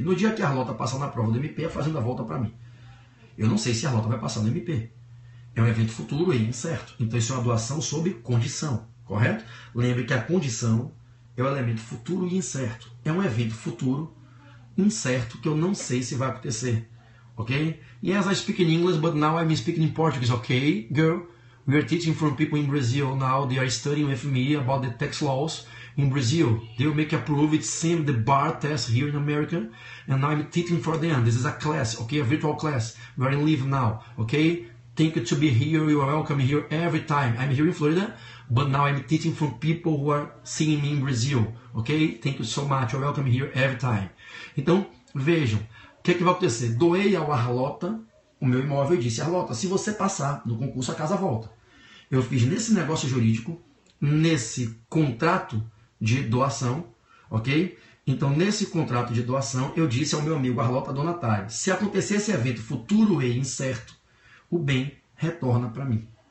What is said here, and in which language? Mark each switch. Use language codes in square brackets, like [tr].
[pt] No dia que a Arlota passar na prova do MP, a fazenda volta para mim. Eu não sei se a Arlota vai passar no MP. É um evento futuro e incerto. Então isso é uma doação sob condição, correto? Lembre que a condição é o elemento futuro e incerto. É um evento futuro incerto que eu não sei se vai acontecer. Okay? [en] Yes, I speak in English, but now I'm speaking in Portuguese. Okay, girl? We are teaching from people in Brazil now. They are studying with me about the tax laws. in Brazil. They will make approved same the bar test here in America, and now I'm teaching for them. This is a class, okay, a virtual class. We are in live now, okay? Thank you to be here. You are welcome here every time. I'm here in Florida, but now I'm teaching from people who are seeing me in Brazil, okay? Thank you so much. You're welcome here every time. [pt] Então, vejam, o que é que vai acontecer? Doei ao Arlota o meu imóvel e disse, Arlota, se você passar no concurso, a casa volta. Eu fiz nesse negócio jurídico, nesse contrato de doação, ok? Então, nesse contrato de doação, eu disse ao meu amigo Arlota Donatari, se acontecer esse evento futuro e incerto, o bem retorna para mim.